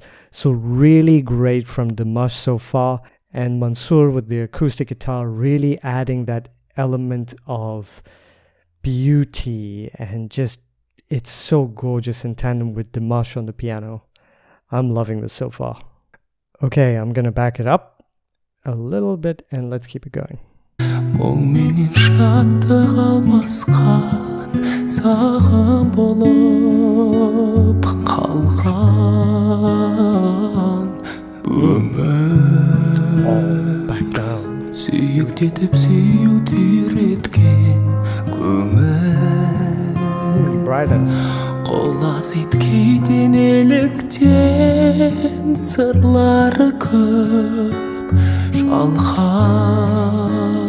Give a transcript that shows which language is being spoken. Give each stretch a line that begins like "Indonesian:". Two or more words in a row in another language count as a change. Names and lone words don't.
English: So really great from Dimash so far, and Mansur with the acoustic guitar really adding that element of beauty, and just, it's so gorgeous in tandem with Dimash on the piano. I'm loving this so far. Okay, I'm gonna back it up a little bit and let's keep it going.
Kazakh: Мұң менен шаттық алмасқан саған болып қалған өмір, сүйіктетіп сүюді үйреткен көңіл, қолас иткейден еліктен сырлары көп жалған.